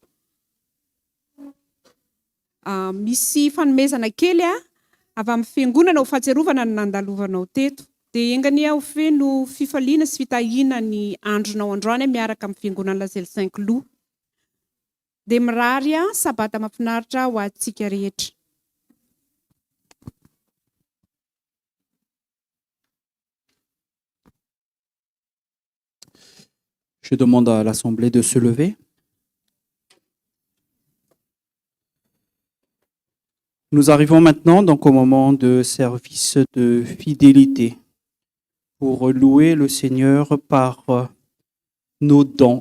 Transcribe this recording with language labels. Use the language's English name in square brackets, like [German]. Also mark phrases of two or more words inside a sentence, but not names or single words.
[Malagasy] Misy fanomezana kely avy amin'ny fiangonana ho fahatsiarovana ny nandalovanao teto. Dia engania ho feno fifaliana sy fitahiana ny andronao androany miaraka amin'ny fiangonana lasely Saint-Cloud. Dia mirary sabata mahafinaritra ho antsika rehetra. [French] Je demande à l'Assemblée de se lever. Nous arrivons maintenant donc au moment de service de fidélité pour louer le Seigneur par nos dons.